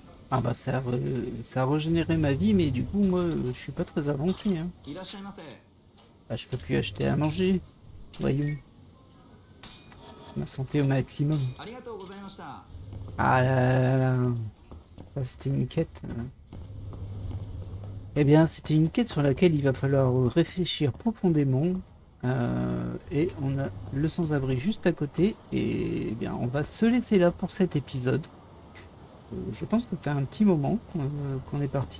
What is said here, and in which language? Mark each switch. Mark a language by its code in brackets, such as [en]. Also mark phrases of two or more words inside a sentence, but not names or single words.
[fr] Ah bah ça a régénéré ma vie, mais du coup moi je suis pas très avancé. Hein. [ja] いらっしゃいませ。 [fr] Bah, je peux plus acheter à manger. Voyons, ma santé au maximum. [ja] ありがとうございました。 [fr] Ah là là là là. Ça, c'était une quête. Eh bien, c'était une quête sur laquelle il va falloir réfléchir profondément. Et on a le sans-abri juste à côté. Et eh bien, on va se laisser là pour cet épisode. Je pense que ça fait un petit moment qu'on est parti.